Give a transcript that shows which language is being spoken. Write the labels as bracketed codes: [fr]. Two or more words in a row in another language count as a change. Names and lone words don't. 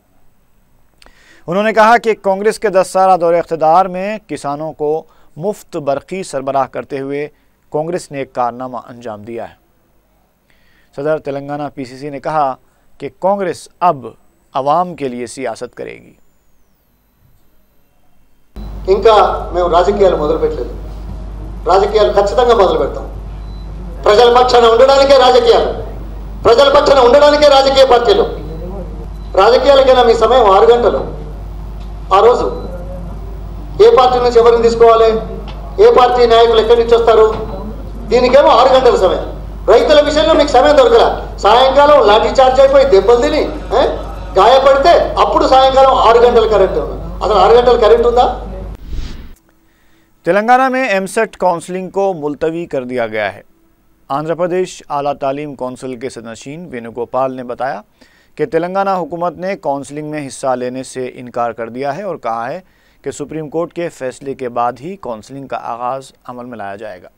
[ur] انہوں نے کہا کہ کانگریس کے 10 سالہ دور اقتدار میں کسانوں کو مفت برقی سربراہ کرتے ہوئے کانگریس نے ایک کارنامہ انجام دیا ہے۔ صدر تلنگانہ PCC نے کہا کہ کانگریس اب عوام کے لیے سیاست کرے گی۔ [te] ఇంకా మేము రాజకీయాలు మొదలు పెట్టలేదు। రాజకీయాలు ఖచ్చితంగా మొదలు పెడతాం। ప్రజల పక్షాన ఉండడానికే రాజకీయాలు, ప్రజల పక్షాన ఉండడానికే రాజకీయ పార్టీలు। రాజకీయాలకైనా మీ సమయం 6 గంటలు। ఆ రోజు ఏ పార్టీ నుంచి ఎవరిని తీసుకోవాలి, ఏ పార్టీ నాయకులు ఎక్కడి నుంచి వస్తారు, దీనికేమో 6 గంటల సమయం। రైతుల విషయంలో మీకు సమయం దొరకలా, సాయంకాలం లాఠీ చార్జ్ అయిపోయి దెబ్బలు తిని గాయపడితే అప్పుడు సాయంకాలం 6 గంటల కరెంట్ ఉంది। అసలు 6 గంటల కరెంట్ ఉందా? [ur] تلنگانہ میں MSET کونسلنگ کو ملتوی کر دیا گیا ہے۔ آندھرا پردیش اعلیٰ تعلیم کونسل کے صدرنشین وینو گوپال نے بتایا کہ تلنگانہ حکومت نے کونسلنگ میں حصہ لینے سے انکار کر دیا ہے اور کہا ہے کہ سپریم کورٹ کے فیصلے کے بعد ہی کونسلنگ کا آغاز عمل میں لایا جائے گا۔